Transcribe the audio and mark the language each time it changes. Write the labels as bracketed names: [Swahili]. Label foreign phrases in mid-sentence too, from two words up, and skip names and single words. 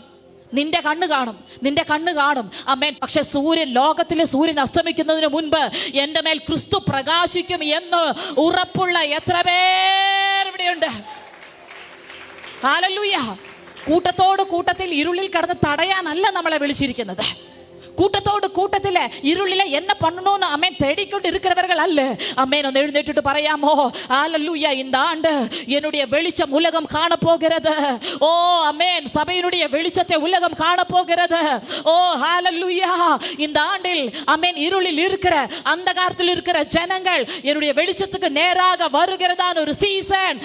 [Malayalam] നിന്റെ കണ്ണ് കാണും, നിന്റെ കണ്ണ് കാണും. അമേൻ. പക്ഷെ സൂര്യൻ, ലോകത്തിലെ സൂര്യൻ അസ്തമിക്കുന്നതിന് മുൻപ് എൻ്റെ മേൽ ക്രിസ്തു പ്രകാശിക്കും എന്ന് ഉറപ്പുള്ള എത്ര പേർ ഇവിടെയുണ്ട്? ഹല്ലേലൂയ. കൂട്ടത്തോട് കൂട്ടത്തിൽ ഇരുളിൽ കടന്ന് തടയാനല്ല നമ്മളെ വിളിച്ചിരിക്കുന്നത്. [Tamil] கூட்டத்தோடு கூட்டத்தில் இருளில என்ன பண்ணணும்னு அமேன் தேடிக்கொண்டு இருக்கிறவர்கள் அல்ல. அமேன். [Malayalam] ഒന്ന് എഴുന്നേറ്റിട്ട് പറയാമോ, ഹല്ലേലൂയ, [Tamil] இந்த ஆண்டு என்னுடைய வெளிச்சம் உலகம் காண போகிறது. ஓ அமேன், சபையினுடைய வெளிச்சத்தை உலகம் காண போகிறது. ஓ ஹல்லேலூய, இந்த ஆண்டில் அமேன் இருளில் இருக்கிற, அந்தகாரத்தில் இருக்கிற ஜனங்கள் என்னுடைய வெளிச்சத்துக்கு நேராக வருகிறதான ஒரு சீசன்.